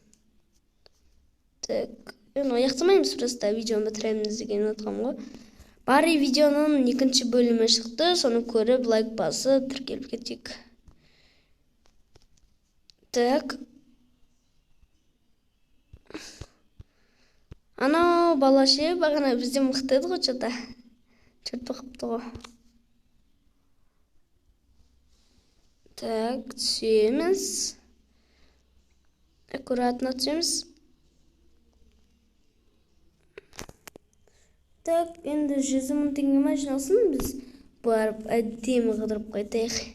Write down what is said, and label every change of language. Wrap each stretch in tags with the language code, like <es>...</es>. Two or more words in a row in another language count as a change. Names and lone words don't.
<kk>Так, аяқтамаймыз, просто видеоны бітіреміз деген отқам ғой. Бары видеоның екінші бөлімі шықты, соны көріп, лайк басып, тіркеліп кетейік. Так. Анау бала ше, бағана бізде мықты еді ғой, что-то. Что-то қыпты ғой. Так, түсеміз. Аккуратно түсеміз. Так, енді 100 мың теңге ма жиналсын, біз барып әдемі қыдырып қайтайық.</kk>